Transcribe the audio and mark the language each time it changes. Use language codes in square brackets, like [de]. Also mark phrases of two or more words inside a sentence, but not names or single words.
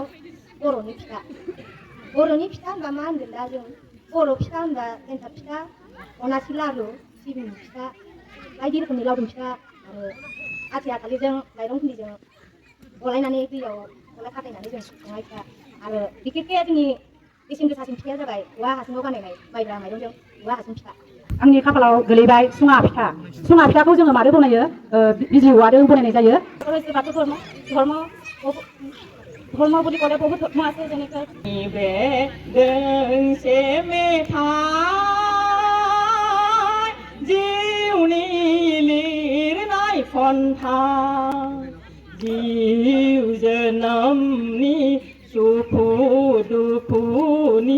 [brx] बर'नि फिथा होनबा मा होनगोन दा जों बर' फिथा होनबा एन्थाब फिथा अनासि लारु सिबिं फिथा बायदि रोखोमनि लावदुम फिथा आरो आथिया थालिरजों माइरं गुन्दैजों गलायनानै दैयाव गलाय खाथायनानै जों संनाय फिथा आरो बिखेखखे जोंनि बेसेन गोसासिन फिथाया जाबाय औवा हासुङाव बानायनाय माइब्रा माइरंजों औवा हासुं फिथा आंनि खाफालाव गोलैबाय सुङा फिथाखौ जोङो मारै बनायो बिजि औवाजों बनायनाय जायो [as] बाथौ धर्म বুলি ক'লে বহুত ধৰ্ম আছে যেনেকৈ [brx] दोंसे मेथाइ जिउनि लिरनाय खन्थाइ जिउ जोनोमनि सुखु दुखुनि